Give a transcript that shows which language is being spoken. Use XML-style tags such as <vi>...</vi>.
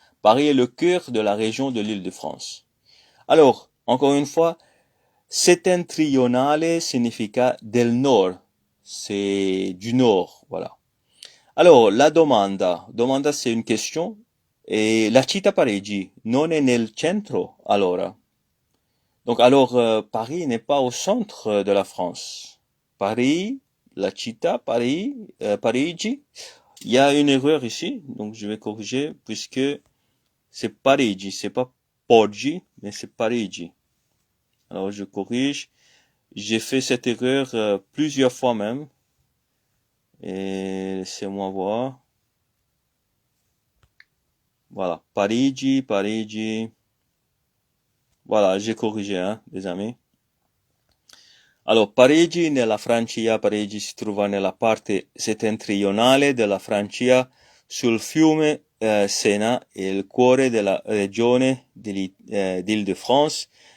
<fr>Paris est le cœur de la région de l'Île-de-France. Alors, encore une fois, settentrionale significa del nord. C'est du nord, voilà. Alors, la domanda. Domanda, c'est une question.</fr> <it>Et la città Parigi non è nel centro, allora?</it> <fr>Donc, alors, Paris n'est pas au centre de la France. Paris, la città, Parigi. Il y a une erreur ici, donc je vais corriger, puisque c'est Parigi, c'est pas Poggi, mais c'est Parigi. Alors, je corrige. J'ai fait cette erreur plusieurs fois même. Et laissez-moi voir. Voilà, Parigi. Voilà, j'ai corrigé, hein, les amis.</fr> <it>Alors, Parigi nella Francia, Parigi si trova nella parte settentrionale della Francia, sul fiume Sena, il cuore della regione d'Île-de-France.</it>